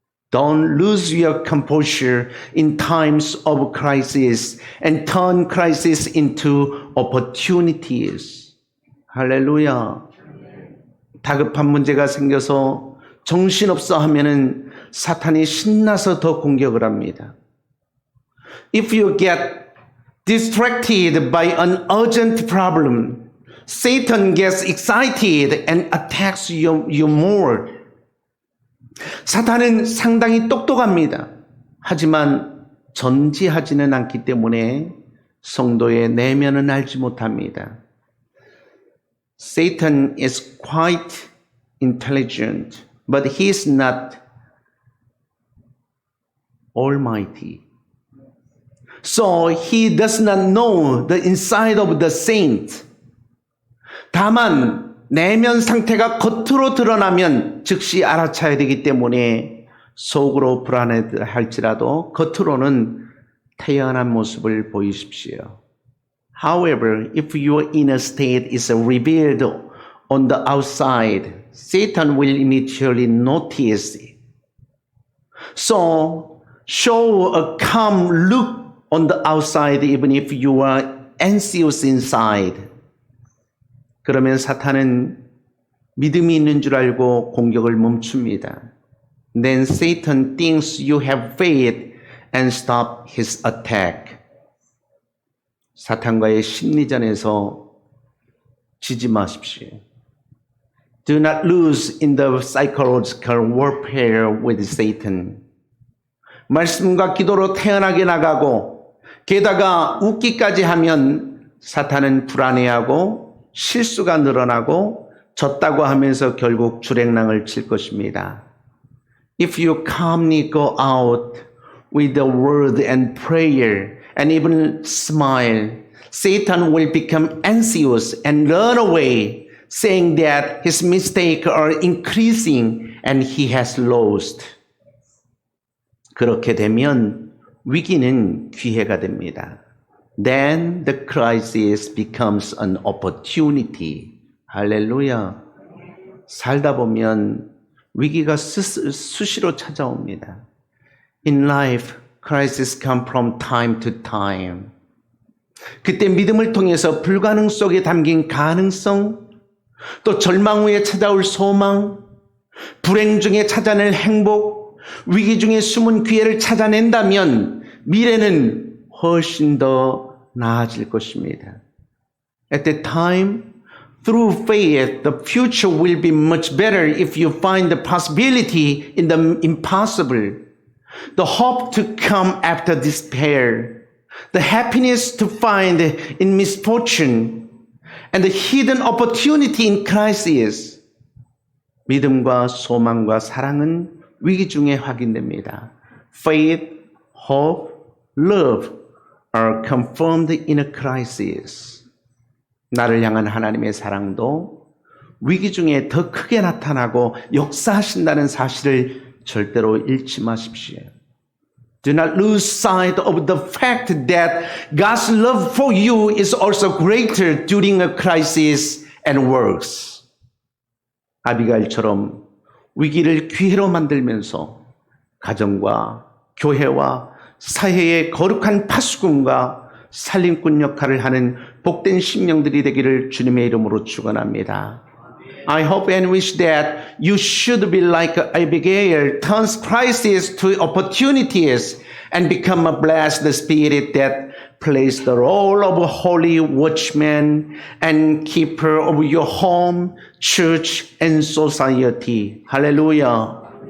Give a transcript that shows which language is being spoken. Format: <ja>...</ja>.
<en>Don't lose your composure in times of crisis and turn crisis into opportunities.</en> <ko>할렐루야. 다급한 문제가 생겨서 정신없어 하면은 사탄이 신나서 더 공격을 합니다.</ko> <en>If you get distracted by an urgent problem, Satan gets excited and attacks you more.</en> <ko>사탄은 상당히 똑똑합니다. 하지만 전지하지는 않기 때문에 성도의 내면은 알지 못합니다.</ko> <en>Satan is quite intelligent, but he is not almighty. So he does not know the inside of the saint.</en> <ko>다만 내면 상태가 겉으로 드러나면 즉시 알아차야 되기 때문에 속으로 불안해할지라도 겉으로는 태연한 모습을 보이십시오.</ko> <en>However, if your inner state is revealed on the outside, Satan will immediately notice it. So, show a calm look on the outside even if you are anxious inside.</en> <ko>그러면 사탄은 믿음이 있는 줄 알고 공격을 멈춥니다.</ko> <en>Then Satan thinks you have faith and stop his attack.</en> <ko>사탄과의 심리전에서 지지 마십시오.</ko> <en>Do not lose in the psychological warfare with Satan.</en> <ko>말씀과 기도로 태연하게 나가고 게다가 웃기까지 하면 사탄은 불안해하고 실수가 늘어나고 졌다고 하면서 결국 주랭랑을 칠 것입니다.</ko> <en>If you calmly go out with the word and prayer and even smile, Satan will become anxious and run away, saying that his mistakes are increasing and he has lost.</en> <ko>그렇게 되면 위기는 기회가 됩니다.</ko> <en>Then the crisis becomes an opportunity.</en> <ko>할렐루야. 살다 보면 위기가 수시로 찾아옵니다.</ko> <en>In life, crises come from time to time.</en> <ko>그때 믿음을 통해서 불가능 속에 담긴 가능성, 또 절망 후에 찾아올 소망, 불행 중에 찾아낼 행복, 위기 중에 숨은 기회를 찾아낸다면 미래는 훨씬 더 나아질 것입니다.</ko> <en>At that time, through faith, the future will be much better if you find the possibility in the impossible, the hope to come after despair, the happiness to find in misfortune, and the hidden opportunity in crisis.</en> <ko>믿음과 소망과 사랑은 위기 중에 확인됩니다.</ko> <en>Faith, hope, love are confirmed in a crisis.</en> <ko>나를 향한 하나님의 사랑도 위기 중에 더 크게 나타나고 역사하신다는 사실을 절대로 잃지 마십시오.</ko> <en>Do not lose sight of the fact that God's love for you is also greater during a crisis and worse.</en> <ko>아비가일처럼 위기를 기회로 만들면서 가정과 교회와 사회의 거룩한 파수꾼과 살림꾼 역할을 하는 복된 심령들이 되기를 주님의 이름으로 축원합니다.</ko> <en>I hope and wish that you should be like Abigail, turns crises to opportunities and become a blessed spirit that plays the role of a holy watchman and keeper of your home, church, and society. Hallelujah.</en>